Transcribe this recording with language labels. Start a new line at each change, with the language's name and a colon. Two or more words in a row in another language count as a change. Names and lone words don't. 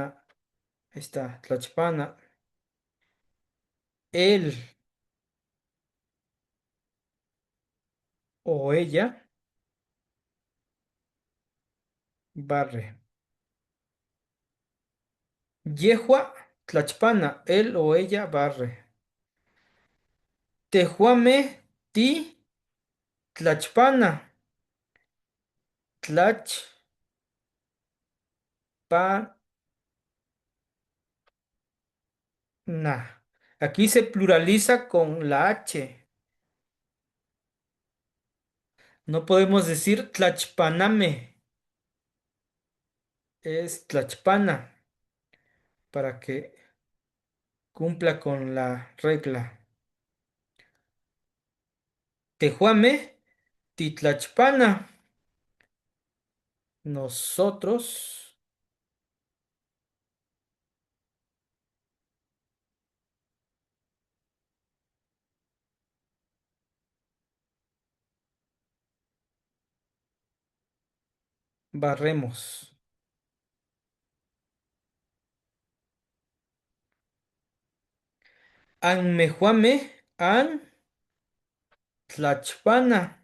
Spanish: Ahí está, tlachpana. Él o ella barre.
Nahuatl languages: Yehua tlachpana.
Spanish: Él o ella barre.
Nahuatl languages: Tehuame ti tlachpana. Tlachpana.
Spanish: Aquí se pluraliza con la H. No podemos decir tlachpaname, es tlachpana para que cumpla con la regla.
Nahuatl languages: Tehuame, titlachpana.
Spanish: Nosotros barremos.
Nahuatl languages: Anmejuame, an tlachpana.